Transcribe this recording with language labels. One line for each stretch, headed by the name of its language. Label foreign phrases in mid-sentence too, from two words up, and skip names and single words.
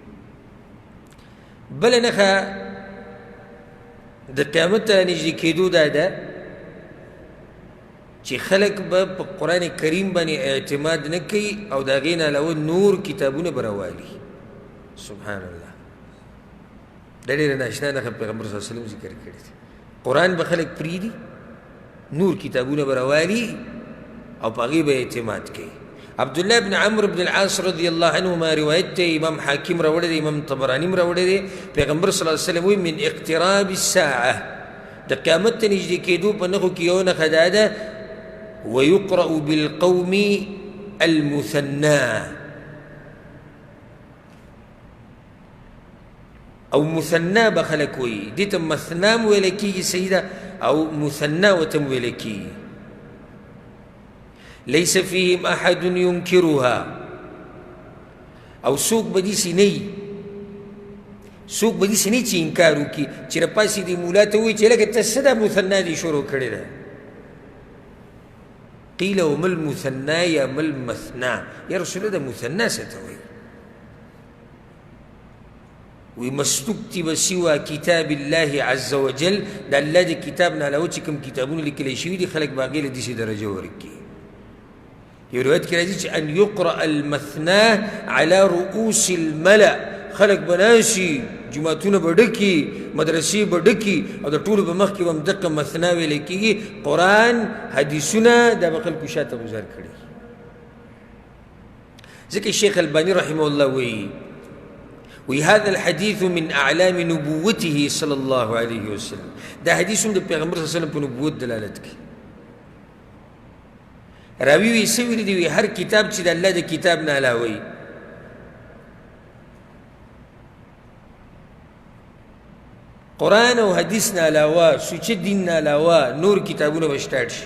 Pashto: بله نښه د قیامت ته نږدې کېدو دا ده چې خلک به په قرآن کریم باندې اعتماد نه کوي او د هغې نه علاوه نور کتابونه به راوالي.
Arabic: سبحان الله،
Pashto: دا ډېره ناشنا نښه پیغمبر
Arabic: صلی الله علیه وسلم
Pashto: ذکر کړې ده. قرآن به خلک پرېږدي، نور کتابونه به راوالي او په هغې به اعتماد کوي. عبدالله بن عمرو بن العاص
Arabic: رضی الله عنهما
Pashto: روایت دی، امام حاکم راوړی دی، امام طبراني هم راوړی دی.
Arabic: پیغمبر صلی الله علیه وسلم وایي من اقتراب الساعه،
Pashto: د قیامت ته نږدې کېدو په نښو کې یو نښه دا ده
Arabic: ويقرأ بالقوم المثنى
Pashto: او مثنى به خلک وایي. دې ته مثنى م ویلی کېږي سیده او مثنى ورته م ویلی کېږي.
Arabic: لیس فیهم احد ینکرها،
Pashto: او څوک به داسې نه وي، څوک به داسې نه وي چې انکار وکړي چې راپاسېدي مولا ته ووایي چې لکه ته څه دا مثنى دې شروع کړې ده.
Arabic: قیل وما المثنى یا ما المثنى، یا رسول الله
Pashto: د مثنى څه ته وایي؟ وی
Arabic: مستکتب سوى کتاب الله عز وجل،
Pashto: د الله د کتاب نه علاوه چې کوم کتابونه لیکلی شوي دي خلک به هغې له داسې درجه ورکړي. یو روایت کې راځي چې
Arabic: ان یقرأ المثنى على رؤوس الملأ،
Pashto: خلک به ناشي، جوماتونه به ډکي، مدرسې به ډکي او د ټولو په مخ کې به هم دقه مثنى ویلی کېږي. قرآن حدیثونه دا به خلکو شاته گذار کړي. ځکه شیخ الباني
Arabic: رحمه الله
Pashto: وی
Arabic: هذا الحديث من اعلام نبوته صلی الله علیه وسلم،
Pashto: دا حدیث هم د پیغمبر
Arabic: صلی الله علیه وسلم
Pashto: په نبوت دلالت کوي. راوی وی څه ویلي دي؟ وی هر کتاب چې د الله د کتاب نه علاوه قرآن او حدیث نه علاوه سوچه دین نه علاوه نور کتابونه به سټارټ شي.